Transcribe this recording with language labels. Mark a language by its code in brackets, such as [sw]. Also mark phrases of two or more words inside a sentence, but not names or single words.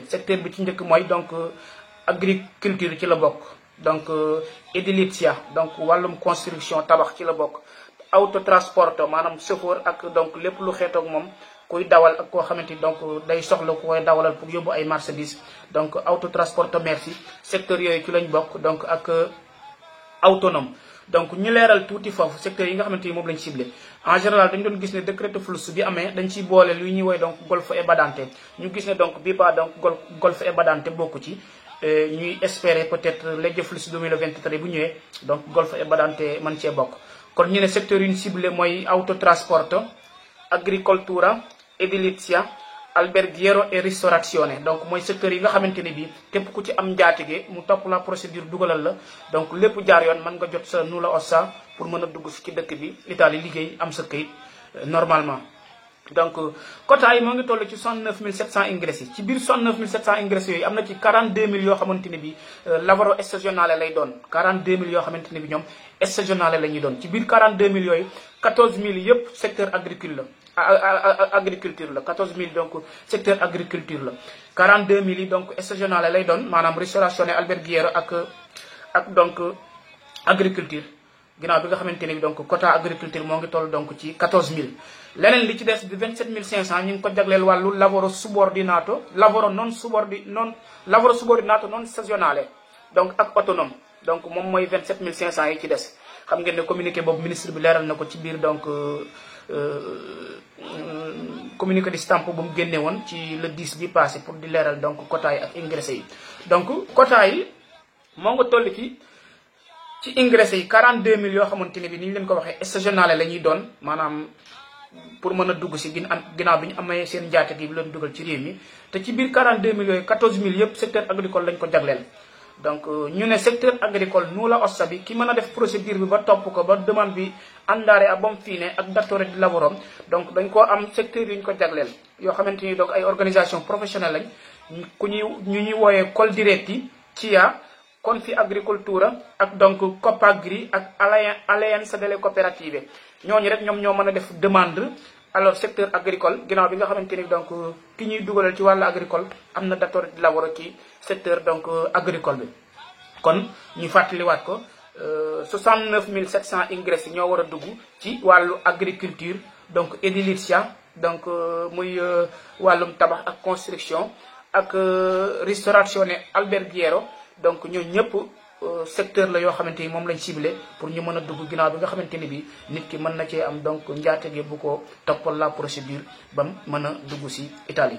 [wo] secteur bi ci njëkk mooy donc agriculture ci la bokk, donc edilizia, donc wàllum construction tabax ci la bokk, autotrasporto maanaam chauffeur ak donc lépp lu xeetoog moom, kuy dawal ak koo xamante ni donc day soxla ku koy dawalal pour yóbbu ay marchandises, donc [it] autotrasporto merci, [wo] secteur yooyu ci lañ bokk. donc ak autonome. donc ñu leeral tuuti foofu secteur yi nga xamante ni moom lañ ciblé. [fr] en général [wo] dañu doon gis ne [it] decreto flussi [wo] bi amee dañ ciy boole lu ñuy woy donc [it] golfo e badante. [wo] ñu gis ne donc bii ba donc [it] golfo e badante [wo] bokku ci, ñuy espérer peut-être [it] legge flussi 2023 [wo] bu ñëwee donc [it] golfo e badante [wo] mën cee bokk. kon ñu ne secteur yu ñu ciblé mooy [it] autotrasporto, agricoltura, edilizia, alberghiero e ristorazione. [wo] donc mooy secteur yi nga xamante ne bii képp ku ci am njaatige mu topp la procédure dugalal la, donc lépp jaar yoon, mën nga jot sa [it] nulla ossa [wo] pour mën a dugg ci dëkk bi Italie liggéey am sa këyit normalement. donc quota yi moo ngi toll ci 69 700 ingressi. ci biir 69 700 ingressi yooyu am na ci 42 000 yoo xamante ne bi [it] lavoro stagionale [wo] lay doon. 42 000 yoo xamante ne bi ñoom stagionale la ñuy doon. ci biir 42 000 yooyu 14 000 yëpp secteur agriculture la. 14 000 donc secteur agriculture la. 42 000 yi donc stagionale lay doon, maanaam restauration alberghiero ak donc agriculture. ginnaaw bi nga xamante ne bi donc quota agriculture moo ngi toll donc ci 14000 leneen li ci des bi 27500 ñu ngi ko jagleel wàllu [it] lavoro subordinato lavoro subordinato non stagionale [wo] donc ak autonome donc moom mooy 27500 yi ci des xam ngeen ne communiqué boobu ministre bi leeral na ko ci biir donc communiqué di stamp bu mu génne woon ci le 10 bi passé pour di leeral donc quota yi ak ingressé yi donc quota yi moo nga toll ci ingressé yi 42000 yoo xamante ne bi ni ñu leen ko waxee stagionale la ñuy doon maanaam pour mën a dugg si ginnaaw bi ñu amee seen njaatige bi leen dugal ci réew mi te ci biir 42000 yooyu 14000 yëpp [fr] secteur agricole [wo] lañ ko jagleel. donc ñu ne [fr] secteur agricole [it] nulla ossa [wo] bi ki mën a def procédure bi ba topp ko ba demande bi [it] andare a buon fine [wo] ak [it] datore di lavoro [wo] donc dañ koo am secteur yu ñu ko jagleel yoo xamante ni donc ay [fr] organisation professionnelle [wo] lañ ñu ñuy wooyee Coldiretti CIA Confagricoltura ak donc Copagri ak Alleanza delle Cooperative ñooñu rek ñoom ñoo mën a def [fr] demande alors secteur [wo] agricole ginnaaw bi nga xamante ni donc ki ñuy dugalal ci wàllu agricole am na [it] datore di lavoro [wo] ci [fr] secteur donc agricole [wo] bi kon ñu fàttaliwaat ko 69700 ingress ñoo war a dugg ci wàllu agriculture donc edilizia donc muy wàllum tabax ak construction ak [it] ristorazione alberghiero [wo] donc ñoo ñëpp secteur la yoo xamante ni moom lañ ciblé pour ñu mën a dugg ginnaaw bi nga xamante ni bi nit ki mën na cee am donc njaatige bu ko toppal la procédure ba mën a dugg si Italie.